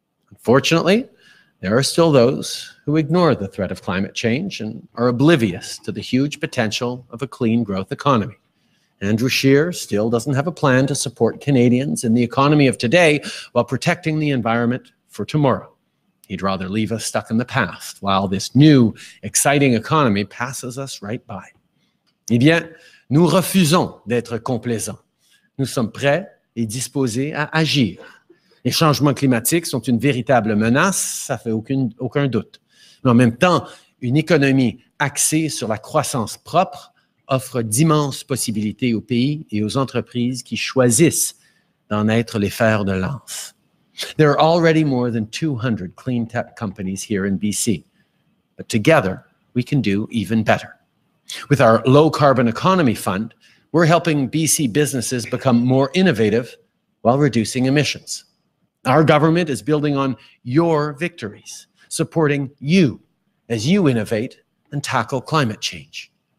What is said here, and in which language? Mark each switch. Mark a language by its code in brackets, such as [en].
[en] Unfortunately, there are still those who ignore the threat of climate change and are oblivious to the huge potential of a clean growth economy. Andrew Scheer still doesn't have a plan to support Canadians in the economy of today while protecting the environment for tomorrow. He'd rather leave us stuck in the past while this new, exciting economy passes us right by. [fr] Eh bien, nous refusons d'être complaisants. Nous sommes prêts et disposés à agir. Les changements climatiques sont une véritable menace, ça fait aucun doute. Mais en même temps, une économie axée sur la croissance propre offre d'immenses possibilités aux pays et aux entreprises qui choisissent d'en être les fers de lance. [en] There are already more than 200 clean tech companies here in BC, but together we can do even better. With our Low Carbon Economy Fund, we're helping BC businesses become more innovative while reducing emissions. Our government is building on your victories, supporting you as you innovate and tackle climate change.